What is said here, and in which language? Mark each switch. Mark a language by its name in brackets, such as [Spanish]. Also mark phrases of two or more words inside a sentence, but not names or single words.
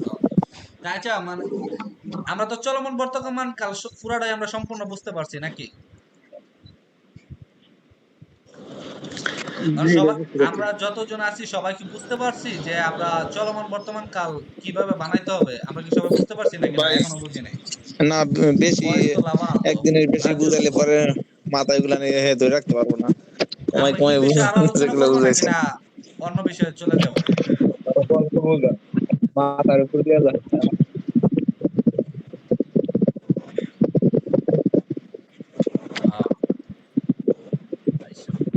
[Bangla] আচ্ছা, মানে আমরা তো চলমান বর্তমান কাল পুরাটাই আমরা সম্পূর্ণ বুঝতে পারছি নাকি? কারণ জি ভাই, সবাই, বুঝতে পারছি। আমরা যতজন আছি সবাই কি বুঝতে পারছি যে আমরা চলমান বর্তমান কাল কিভাবে বানাইতে হবে? আমরা কি সবাই বুঝতে পারছি নাকি? না ভাই, এখনো বুঝি নাই? না বেশি [Italian] Poi sto lavando, [Bangla] একদিনের বেশি বুঝাইলে [Italian] giusto? [Bangla] পরে মাথায় গুলা নিয়ে ধরে রাখতে পারবো না। কমাই আমরা এই কমাই বিষয়ে আরো আলোচনা যেগুলো করবো নাকি বুঝাইছেন। না অন্য বিষয়ে চলে যাব? মাথার উপর দিয়ে যাচ্ছে। আহ, আচ্ছা।